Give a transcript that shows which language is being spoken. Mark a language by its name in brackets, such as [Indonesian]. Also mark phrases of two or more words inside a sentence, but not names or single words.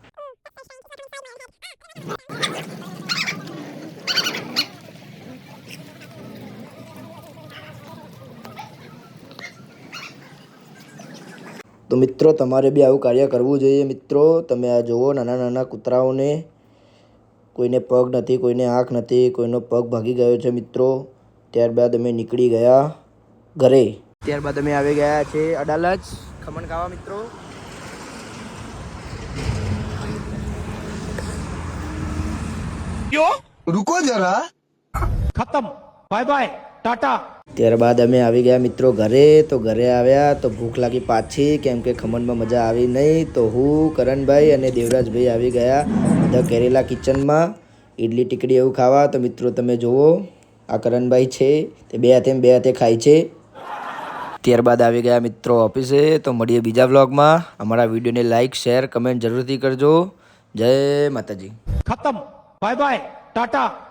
[Gujarati] તો મિત્રો તમારે બી આવું કાર્ય કરવું જોઈએ મિત્રો. તમે આ જુઓ, નાના નાના કૂતરાઓને કોઈને પગ નથી, કોઈને આંખ નથી, કોઈનો પગ ભાગી ગયો છે મિત્રો. ત્યારબાદ અમે નીકળી ગયા ઘરે. ત્યારબાદ અમે આવી ગયા છે અડાલજ ખમણ ખાવા મિત્રો. [Hindi] रुको जरा, खत्म, [English] bye bye, [Hindi] टाटा। [Gujarati] ત્યારબાદ અમે આવી ગયા મિત્રો ઘરે. તો ઘરે આવ્યા તો ભૂખ લાગી પાછી, કેમ કે ખમણમાં મજા આવી નહીં. તો હું, કરણભાઈ અને દેવરાજભાઈ આવી ગયા ધ કેરેલા કિચનમાં ઇડલી ટીકડી એવું ખાવા. તો મિત્રો તમે જુઓ, આ કરણભાઈ છે તે બે હાથે ખાય છે. ત્યારબાદ આવી ગયા મિત્રો ઓફિસે. તો મળીએ બીજા વ્લોગમાં. અમારા વિડીયોને લાઇક, શેર, કમેન્ટ જરૂરથી કરજો. જય માતાજી. [Hindi] खत्म, [English] bye bye, [Hindi] टाटा।